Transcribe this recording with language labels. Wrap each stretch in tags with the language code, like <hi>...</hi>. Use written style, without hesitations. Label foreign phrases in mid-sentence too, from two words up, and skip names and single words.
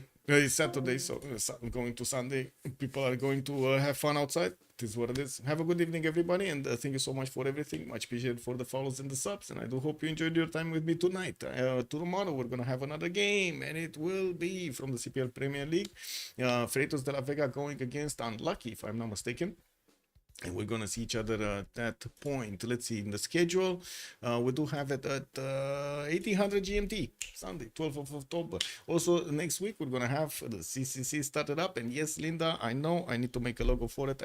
<en>It's Saturday, so I'm going to Sunday. People are going to have fun outside. It is what it is. Have a good evening, everybody, and thank you so much for everything. Much appreciated for the follows and the subs, and I do hope you enjoyed your time with me tonight. Tomorrow we're gonna have another game, and it will be from the CPL Premier League. Freitos de la Vega going against Unlucky, if I'm not mistaken. And we're gonna see each other at that point. Let's see in the schedule. We do have it at 1800 GMT, Sunday, 12th of October. Also, next week we're gonna have the CCC started up. And yes, Linda, I know I need to make a logo for it.</en>